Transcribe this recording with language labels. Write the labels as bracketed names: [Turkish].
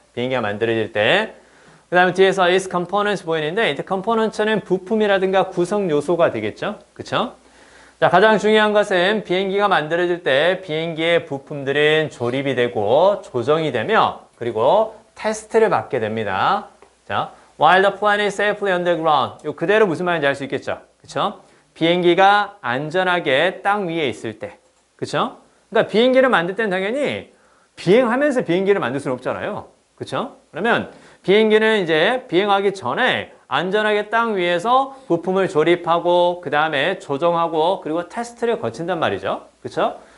[Korean] 비행기가 만들어질 때. 그 다음에 뒤에서 [English] its components [Korean] 보이는데, 이 components는 부품이라든가 구성 요소가 되겠죠? 그쵸? 자, 가장 중요한 것은 비행기가 만들어질 때 비행기의 부품들은 조립이 되고 조정이 되며 그리고 테스트를 받게 됩니다. [English] 자, while the plane is safely underground. [Korean] 요 그대로 무슨 말인지 알 수 있겠죠? 그쵸? 비행기가 안전하게 땅 위에 있을 때. 그쵸? 그러니까 비행기를 만들 때는 당연히 비행하면서 비행기를 만들 수는 없잖아요. 그쵸? 그러면 비행기는 이제 비행하기 전에 안전하게 땅 위에서 부품을 조립하고 그 다음에 조정하고 그리고 테스트를 거친단 말이죠. 그렇죠?